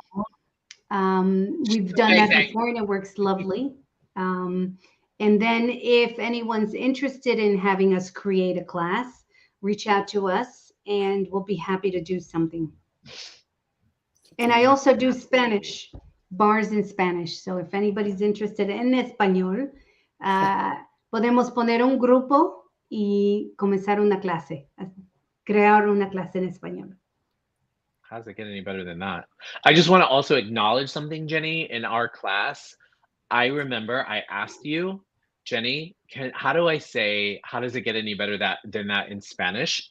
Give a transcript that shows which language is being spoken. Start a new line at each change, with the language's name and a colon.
English: We've done that before, and it works lovely. And then if anyone's interested in having us create a class, reach out to us, and we'll be happy to do something. And I also do Spanish, bars in Spanish. So if anybody's interested
Spanish: en español, podemos poner un grupo y comenzar una clase, crear una clase en español.
English: How's it get any better than that? I just want to also acknowledge something, Jenny. In our class, I remember I asked you, Jenny, how does it get any better than that in Spanish?